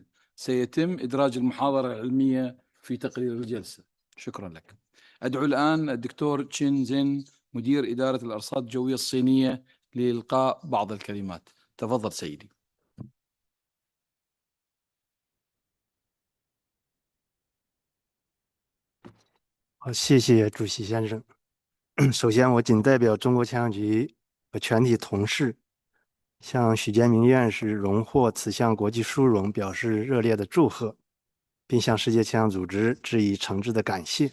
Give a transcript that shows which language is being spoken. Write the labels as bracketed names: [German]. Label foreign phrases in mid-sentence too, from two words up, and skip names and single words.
[Arabic] سيتم إدراج المحاضرة العلمية في تقرير الجلسة. شكرا لك. أدعو الآن الدكتور تشين زين مدير إدارة الأرصاد الجوية الصينية لإلقاء بعض الكلمات. تفضل سيدي. [Chinese] 好，谢谢主席先生。首先，我谨代表中国气象局和全体同事，向许建明院士荣获此项国际殊荣表示热烈的祝贺，并向世界气象组织致以诚挚的感谢。